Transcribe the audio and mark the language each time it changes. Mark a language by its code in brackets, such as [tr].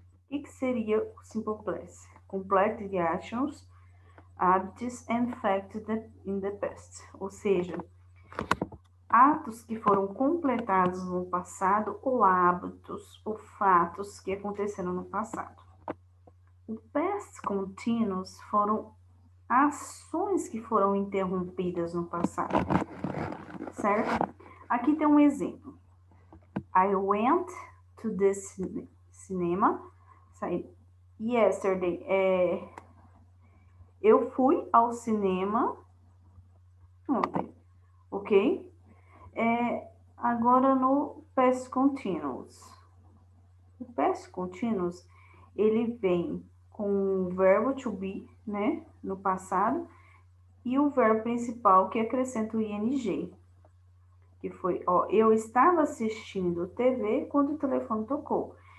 [pt] O que seria o Simple Past? [en] Complete the actions, habits and facts in the past, [pt] ou seja, atos que foram completados no passado ou hábitos ou fatos que aconteceram no passado. O past continuous foram ações que foram interrompidas no passado, certo? Aqui tem um exemplo. [en] I went to the cinema yesterday. [pt] Eu fui ao cinema ontem, ok? Agora no past continuous. O past continuous, ele vem com o verbo to be, né, no passado, e o verbo principal que acrescenta o ing, que foi, eu estava assistindo TV quando o telefone tocou.